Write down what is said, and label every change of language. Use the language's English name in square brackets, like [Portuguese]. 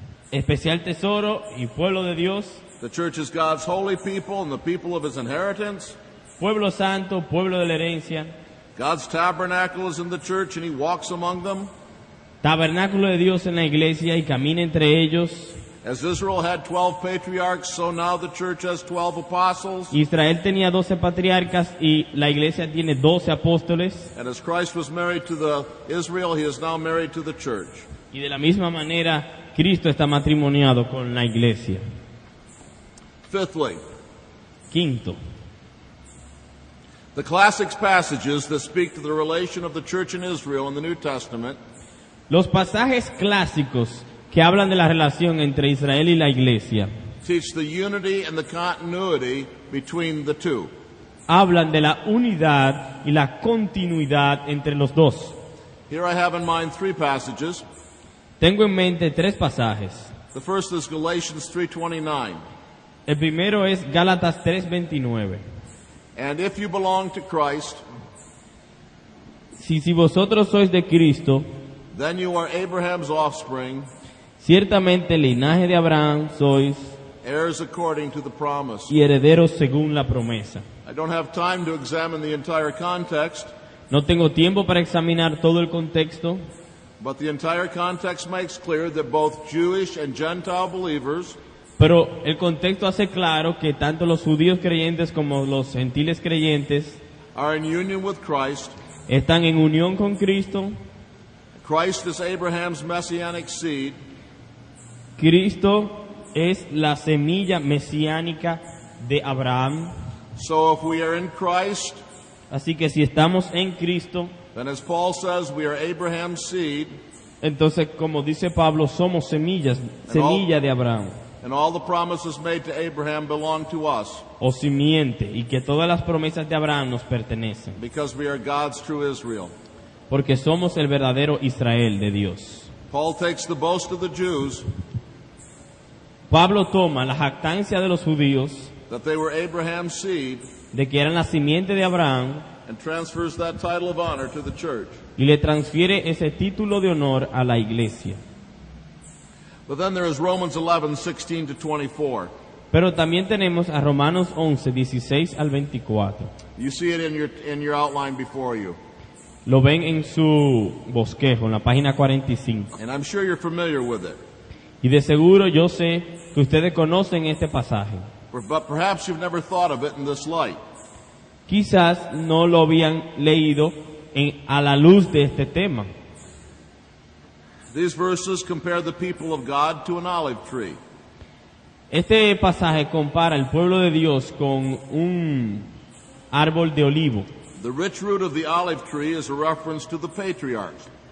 [Spanish] Especial tesoro y pueblo de Dios, [English] The church is God's holy people and the people of his inheritance. [Spanish] pueblo santo, pueblo de la herencia, [English] God's tabernacle is in the church and he walks among them. [Spanish] tabernáculo de Dios en la iglesia y camina entre ellos. [English] As Israel had 12 patriarchs, so now the church has 12 apostles. [Spanish] Israel tenía 12 patriarcas y la iglesia tiene 12 apóstoles. [English] And as Christ was married to the Israel, he is now married to the church. [Spanish] Y de la misma manera, Cristo está matrimoniado con la iglesia. [English] Fifthly, [Spanish] Quinto, [English] the classic passages that speak to the relation of the church in Israel in the New Testament [Spanish] los pasajes clásicos que hablan de la relación entre Israel y la iglesia [English] teach the unity and the continuity between the two. [Spanish] hablan de la unidad y la continuidad entre los dos. [English] Here I have in mind three passages. [Spanish] Tengo en mente tres pasajes. [English] The first is Galatians 3:29. [Spanish] El primero es Gálatas 3:29. [English] And if you belong to Christ, [Spanish] Si vosotros sois de Cristo, [English] then you are Abraham's offspring, [Spanish] ciertamente linaje de Abraham sois [English] heirs according to the promise. [Spanish] y herederos según la promesa. [English] I don't have time to examine the entire context, [Spanish] No tengo tiempo para examinar todo el contexto, [English] but the entire context makes clear that both Jewish and Gentile believers [Spanish] pero el contexto hace claro que tanto los judíos creyentes como los gentiles creyentes [English] are in union with Christ. [Spanish] están en unión con Cristo. [English] Christ is Abraham's messianic seed, [Spanish] Cristo es la semilla mesiánica de Abraham. [English] so if we are in Christ, [Spanish] Así que si estamos en Cristo, [English] then as Paul says, we are Abraham's seed, [Spanish] entonces como dice Pablo, somos semilla de Abraham [English] and all the promises made to Abraham belong to us, [Spanish] o simiente y que todas las promesas de Abraham nos pertenecen. [English] because we are God's true Israel. [Spanish] porque somos el verdadero Israel de Dios. [English] Paul takes the boast of the Jews [Spanish] Pablo toma la jactancia de los judíos [English] that they were Abraham's seed [Spanish] de que eran la simiente de Abraham [English] and transfers that title of honor to the church. [Spanish] y le transfiere ese título de honor a la iglesia. [English] But then there is Romans 11:16 to 24. [Spanish] Pero también tenemos a Romanos 11, 16 al 24. [English] You see it in your outline before you. [Spanish] Lo ven en su bosquejo, en la página 45. [English] And I'm sure you're familiar with it. [Spanish] Y de seguro yo sé que ustedes conocen este pasaje. [English] But perhaps you've never thought of it in this light. [Spanish] Quizás no lo habían leído a la luz de este tema. [English] These verses compare the people of God to an olive tree. [Spanish] Este pasaje compara el pueblo de Dios con un árbol de olivo. [English] The rich root of the olive tree is a reference to the patriarchs.